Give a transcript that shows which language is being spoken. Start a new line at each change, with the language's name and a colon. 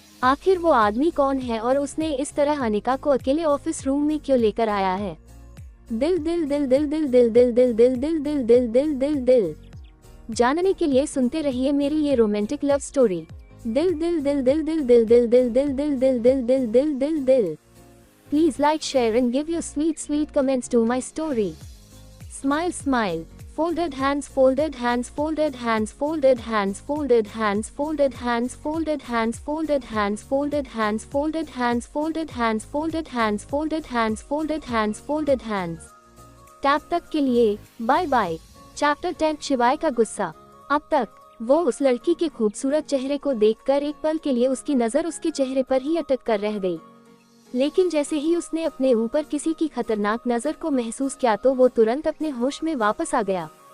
Hindi: आखिर वो आदमी कौन है और उसने इस तरह अनिका को अकेले ऑफिस रूम में क्यों लेकर आया है? दिल दिल दिल दिल दिल दिल दिल दिल दिल दिल दिल दिल दिल दिल दिल। जानने के लिए सुनते रहिए मेरी ये रोमांटिक लव स्टोरी। दिल दिल दिल दिल दिल दिल दिल दिल दिल दिल दिल दिल दिल दिल दिल दिल।
English: Please like, share and give your sweet comments to my story. Smile, smile. Folded hands, folded hands, folded hands, folded hands, folded hands, folded hands, folded hands, folded hands, folded hands, folded hands, folded hands, folded hands, folded hands, folded hands, folded hands.
Hindi: Tab तक के लिए bye bye. Chapter 10 शिवाय का गुस्सा। अब तक वो उस लड़की के खूबसूरत चेहरे को देखकर एक पल के लिए उसकी नजर उसके चेहरे पर ही अटक कर रह गई, लेकिन जैसे ही उसने अपने ऊपर किसी की खतरनाक नजर को महसूस किया तो वो तुरंत अपने होश में वापस आ गया।